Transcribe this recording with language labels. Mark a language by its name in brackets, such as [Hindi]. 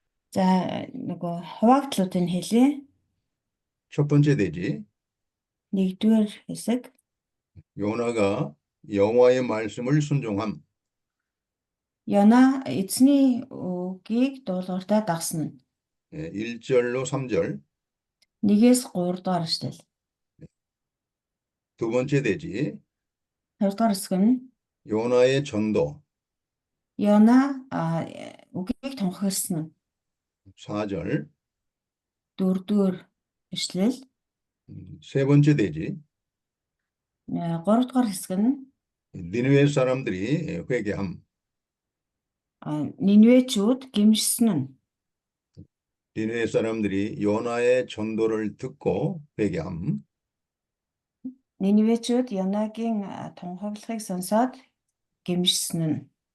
[Mongolian] За нөгөө хуваагдлуудыг хэлье. [Korean] 첫 번째 대지. [Mongolian] 1-р хэсэг. [Korean] 요나가 여호와의 말씀을 순종함. [Mongolian] Йона эзний үгийг дуулууртай дагсан нь. [Korean] 1절로 3절. [Mongolian] 1-ээс 3 дугаар эшлэл. [Korean] 두 번째 대지. [Mongolian] 2 дугаар хэсэг нь [Korean] 요나의 전도. [Mongolian] Йона үгийг тунхагласан нь. [Korean] 4절. [Mongolian] 4-р эшлэл. [Korean] 세 번째 대지. [Mongolian] 3 дугаар хэсэг нь [Korean] 니느웨 사람들이 회개함. [Mongolian] Ниневечүүд гимшсэн нь. [Korean] 니느웨 사람들이 요나의 전도를 듣고 회개함. [Mongolian] Ниневечүүд Йонагийн тунхаглахыг сонсоод гимшсэн нь.